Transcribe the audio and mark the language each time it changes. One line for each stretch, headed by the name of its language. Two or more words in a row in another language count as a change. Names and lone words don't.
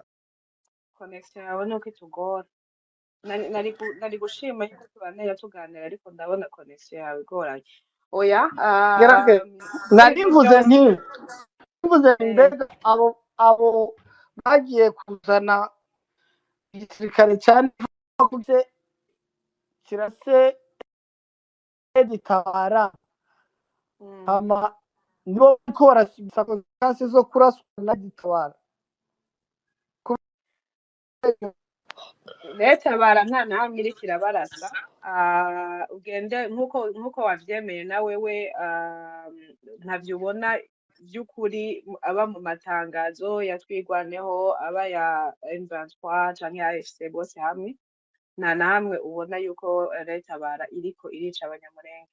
Rundi: connection yawe nuko itugora nari gushima yuko tubanira tuganira ariko ndabona connection yawe igoranye oya narivuze mbega abo bagiye kuzana igisirikare cyane kuze kirase Itabara hama nibo ko barasibisa konsekansi zo kuraswa na Itabara leta bara nta na hamwe iriko irabarasa. Ugende nkuko wavyemeye na wewe, ntavyo ubona vy'ukuri aba mu matangazo ya Twigwaneho, aba ya M23 canke ya AFC bose hamwe, nta na hamwe ubona yuko leta bara iriko irica abanyamulenge.